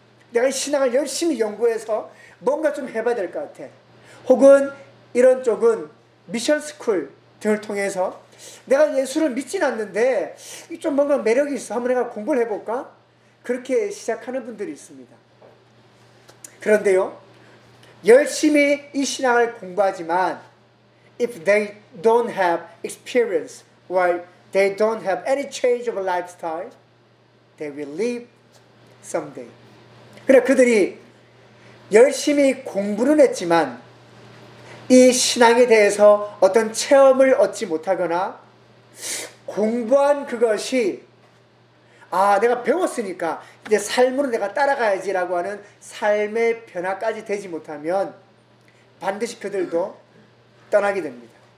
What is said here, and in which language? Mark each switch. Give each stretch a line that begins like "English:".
Korean: 내가 이 신앙을 열심히 연구해서 뭔가 좀 해봐야 될 것 같아. 혹은 이런 쪽은 미션스쿨 등을 통해서 내가 예수를 믿진 않는데 좀 뭔가 매력이 있어, 한번 내가 공부를 해볼까? 그렇게 시작하는 분들이 있습니다. 그런데요, 열심히 이 신앙을 공부하지만
English: if they don't have experience or they don't have any change of lifestyle, they will leave someday.
Korean: 그러나 그들이 열심히 공부는 했지만 이 신앙에 대해서 어떤 체험을 얻지 못하거나 공부한 그것이 아, 내가 배웠으니까 이제 삶으로 내가 따라가야지 라고 하는 삶의 변화까지 되지 못하면 반드시 그들도 떠나게 됩니다.